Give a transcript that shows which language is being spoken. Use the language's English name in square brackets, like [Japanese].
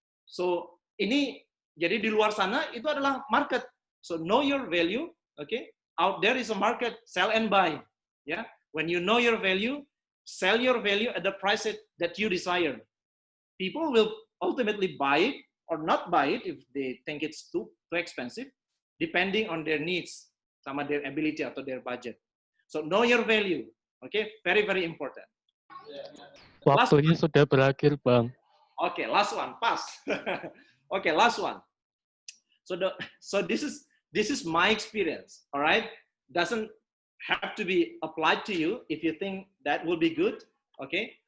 [Indonesian] So, ini jadi di luar sana itu adalah market. [English] So, know your value, okay? Out there is a market, sell and buy. Ya, when you know your value, sell your value at the price that you desire. People will ultimately buy it or not buy it if they think it's too expensive, depending on their needs, sama their ability atau their budget. So know your value, okay? Very very important. [Indonesian] Waktunya sudah berakhir, Bang. [English] Okay, last one, pass. Okay, last one. So this is my experience, all right? Doesn't have to be applied to you if you think that will be good, okay?